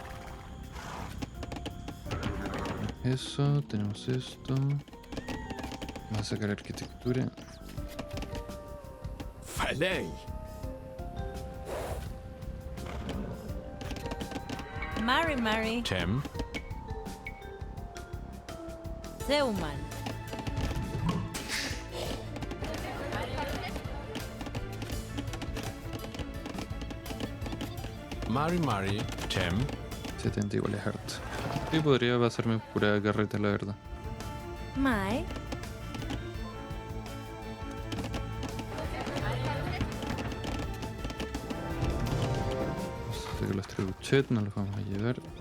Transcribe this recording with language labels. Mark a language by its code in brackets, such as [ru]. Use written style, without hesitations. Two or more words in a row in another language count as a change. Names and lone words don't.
[es] Eso, tenemos esto. Vamos a sacar arquitectura. Felei. Mari. Chem. Zeuman. [arn] Mari. Chem. [es] 70 igual es harto. Sí, podría pasarme pura carreta, la verdad. Mai. Vamos a sacar los trebuchet, no los vamos a llevar.